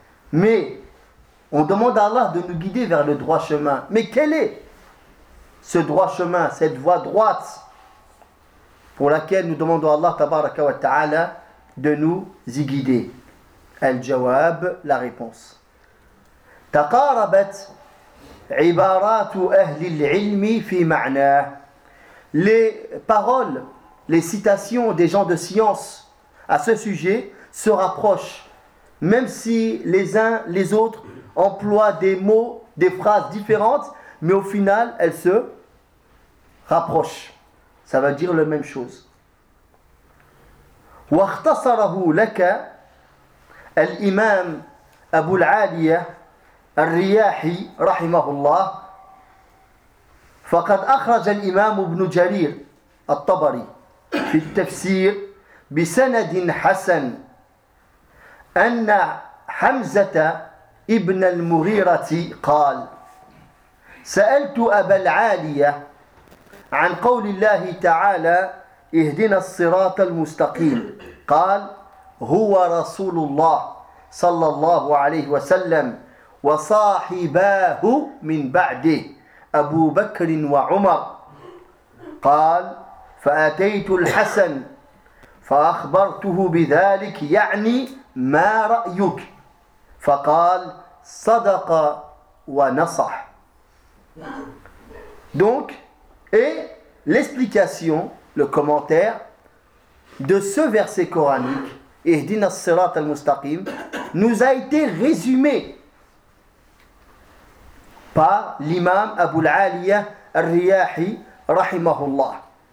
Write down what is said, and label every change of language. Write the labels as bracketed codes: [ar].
[fr] Mais on demande à Allah de nous guider vers le droit chemin. Mais quel est ce droit chemin, cette voie droite pour laquelle nous demandons à Allah tabaraka wa ta'ala de nous y guider? Al-Jawab, la réponse. [ar] تقاربت عبارات أهل العلم في معناه. [fr] Les paroles, les citations des gens de science à ce sujet se rapprochent, même si les uns les autres emploient des mots, des phrases différentes, mais au final elles se rapprochent. Ça veut dire la même chose. [ar] واختصره لك الإمام أبو العالية الرياحي رحمه الله فقد أخرج الإمام ابن جرير الطبري في التفسير بسند حسن أن حمزة ابن المغيرة قال سألت أبا العالية عن قول الله تعالى اهدنا الصراط المستقيم قال هو رسول الله صلى الله عليه وسلم وصاحباه من بعده أبو بكر وعمر قال فأتيت الحسن فأخبرته بذلك يعني ما رأيك فقال صدق ونصح. [fr] Donc, et l'explication, le commentaire de ce verset coranique, [ar] اهدنا الصراط المستقيم, [fr] nous a été résumé par l'imam Abu al-Aliya al-Riyahi rahimahullah.